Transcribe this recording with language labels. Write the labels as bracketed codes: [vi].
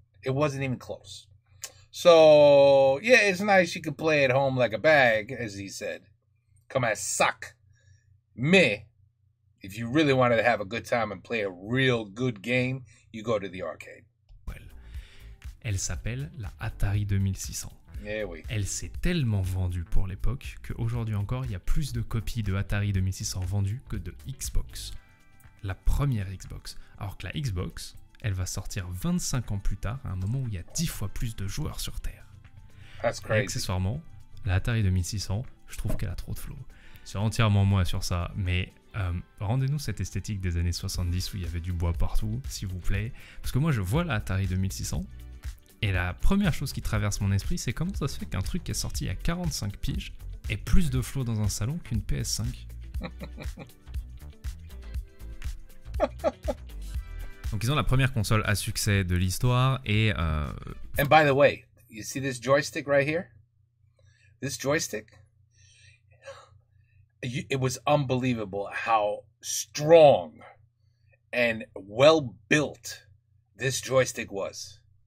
[en] It wasn't even close. So, yeah, it's nice you can play at home like a bag, as he said. [fr] Comme un sac. [en] Mais, if you really wanted to have a good time and play a real good game, you go to the arcade. [fr] Elle s'appelle la Atari 2600. Eh oui. Elle s'est tellement vendue pour l'époque qu'aujourd'hui encore, il y a plus de copies de Atari 2600 vendues que de Xbox. la première Xbox. Alors que la Xbox, elle va sortir 25 ans plus tard, à un moment où il y a 10 fois plus de joueurs sur Terre. [en] That's crazy. [fr] Et accessoirement, la Atari 2600, je trouve qu'elle a trop de flow. C'est entièrement moi sur ça, mais rendez-nous cette esthétique des années 70 où il y avait du bois partout, s'il vous plaît. Parce que moi, je vois la Atari 2600, et la première chose qui traverse mon esprit, c'est comment ça se fait qu'un truc qui est sorti il y a 45 piges ait plus de flow dans un salon qu'une PS5. Donc ils ont la première console à succès de l'histoire et... [en] And by the way, you see this joystick right here? This joystick? It was unbelievable how strong and well built this joystick was.